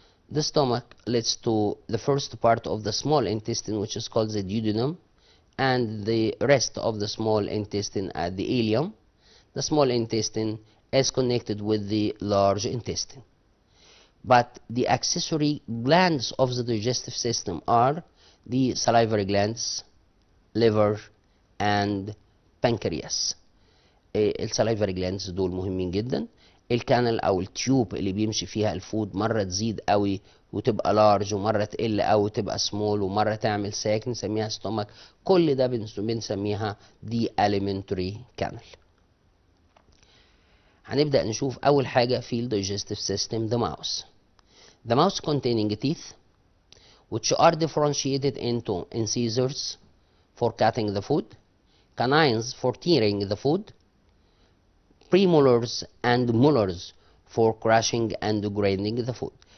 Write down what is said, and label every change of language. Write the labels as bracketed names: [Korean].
[English] The stomach leads to the first part of the small intestine, which is called the duodenum, and the rest of the small intestine at the ileum. The small intestine is connected with the large intestine. But the accessory glands of the digestive system are the salivary glands, liver, and pancreas. [Arabic] السلايفري جلاندز دول مهمين جدا. الكانال او التيوب اللي بيمشي فيها الفود مره تزيد قوي وتبقى لارج، ومره تقل قوي وتبقى سمول، ومره تعمل ساك نسميها ستومك. كل ده بنسميها دي alimentary canal. هنبدا نشوف اول حاجه في الدايجستيف سيستم the mouth. [English] The mouth containing teeth which are differentiated into incisors for cutting the food, canines for tearing the food, premolars and molars for crushing and grinding the food.